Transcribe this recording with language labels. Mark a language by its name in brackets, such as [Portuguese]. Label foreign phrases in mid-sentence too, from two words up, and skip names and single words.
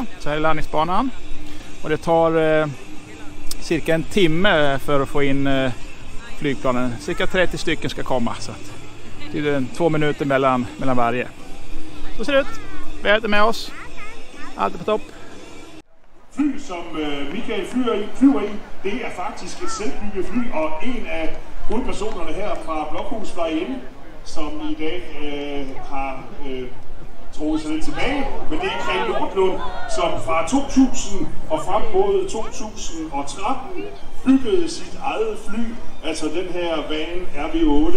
[Swedish] Så här är landningsbanan. Och det tar cirka en timme för att få in flygplanen. Cirka 30 stycken ska komma. Så det är 2 minuter mellan varje. Så ser det ut. Vi är med oss. Allt är på topp. [Danish] Fly som Michael flyver i, det er faktisk et selvbygget fly, og en af hovedpersonerne her fra Blokhus Fly-In, som i dag har trukket sig lidt tilbage, men det er Kjell Nordlund, som fra 2000 og frem mod 2013 byggede sit eget fly, altså den her Van RV8.